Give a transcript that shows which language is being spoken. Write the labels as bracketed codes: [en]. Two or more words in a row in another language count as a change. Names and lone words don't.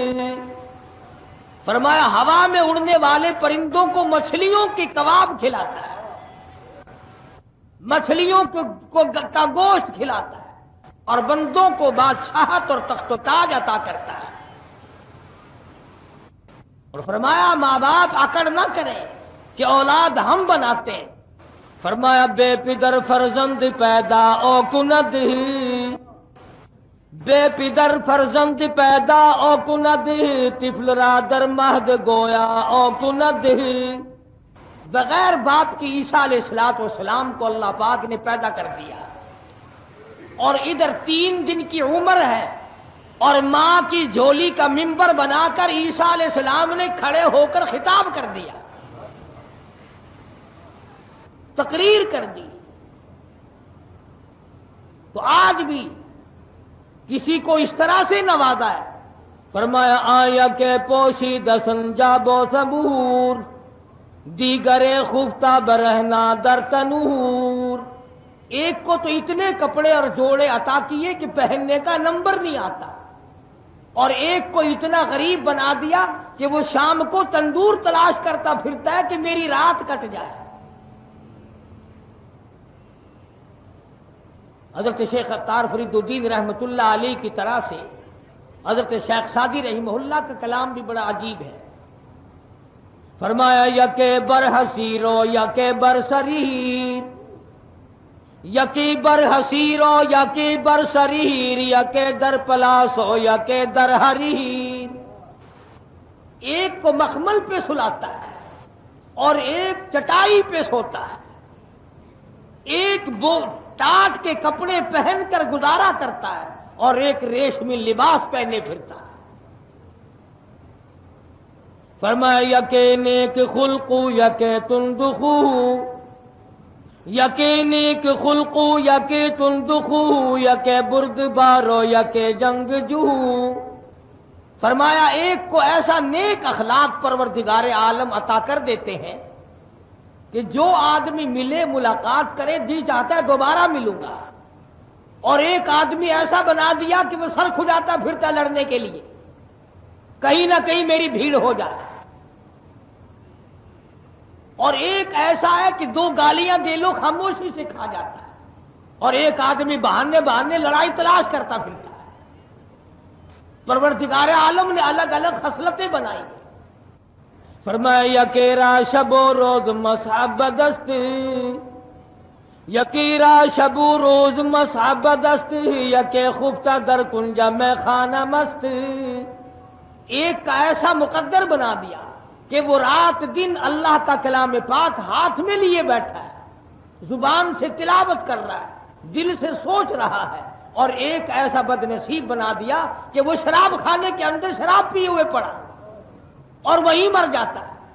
[ur] فرمایا ہوا میں اڑنے والے پرندوں کو مچھلیوں کے کباب کھلاتا ہے، مچھلیوں کا گوشت کھلاتا ہے، اور بندوں کو بادشاہت اور تخت و تاج عطا کرتا ہے۔ اور فرمایا ماں باپ اکڑ نہ کریں کہ اولاد ہم بناتے ہیں۔ [fa] فرمایا بے پدر فرزند پیدا او کند، بے پدر فرزند پیدا او کند، طفل را در مہد گویا او کند۔ [ur] بغیر باپ کی عیسیٰ علیہ السلام کو اللہ پاک نے پیدا کر دیا، اور ادھر 3 دن کی عمر ہے، اور ماں کی جھولی کا منبر بنا کر عیسیٰ علیہ السلام نے کھڑے ہو کر خطاب کر دیا، تقریر کر دی۔ تو آج بھی کسی کو اس طرح سے نوازا ہے۔ [fa] فرمایا آیا کہ پوشیدہ سنجاب و صبور، دیگر خفتہ برہنا در تنور۔ [ur] ایک کو تو اتنے کپڑے اور جوڑے عطا کیے کہ پہننے کا نمبر نہیں آتا، اور ایک کو اتنا غریب بنا دیا کہ وہ شام کو تندور تلاش کرتا پھرتا ہے کہ میری رات کٹ جائے۔ حضرت شیخ اختار فرید الدین رحمت اللہ علیہ کی طرح سے حضرت شیخ سعدی رحمہ اللہ کا کلام بھی بڑا عجیب ہے۔ [fa] فرمایا یکے بر حسیرو یکے بر سریر، یکی بر حسیرو یکی بر سریر، یکے در پلاسو یکے در حریر۔ [ur] ایک کو مخمل پہ سلاتا ہے اور ایک چٹائی پہ سوتا ہے، ایک وہ ٹاٹ کے کپڑے پہن کر گزارا کرتا ہے اور ایک ریشمی لباس پہنے پھرتا ہے۔ [fa] فرمایا یکے نیک خلقو یکے تندخو، یکے نیک خلقو یکے تندخو، یکے بردبارو یکے جنگ جو۔ [ur] فرمایا ایک کو ایسا نیک اخلاق پروردگار عالم عطا کر دیتے ہیں کہ جو آدمی ملے ملاقات کرے جی چاہتا ہے دوبارہ ملوں گا، اور ایک آدمی ایسا بنا دیا کہ وہ سر کھجاتا پھرتا لڑنے کے لیے، کہیں نہ کہیں میری بھیڑ ہو جائے۔ اور ایک ایسا ہے کہ دو گالیاں دے لو خاموشی سے کھا جاتا ہے، اور ایک آدمی بہانے بہانے لڑائی تلاش کرتا پھرتا ہے۔ پروردگار عالم نے الگ الگ خصلتیں بنائی ہیں۔ [fa] فرمایا یکیرا شب و روز مصحب دست، یکیرا شب و روز مصحب دست، یکے خفتہ در کنجا میں خانہ مست۔ [ur] ایک کا ایسا مقدر بنا دیا کہ وہ رات دن اللہ کا کلام پاک ہاتھ میں لیے بیٹھا ہے، زبان سے تلاوت کر رہا ہے، دل سے سوچ رہا ہے، اور ایک ایسا بد نصیب بنا دیا کہ وہ شراب خانے کے اندر شراب پیے ہوئے پڑا اور وہیں مر جاتا ہے۔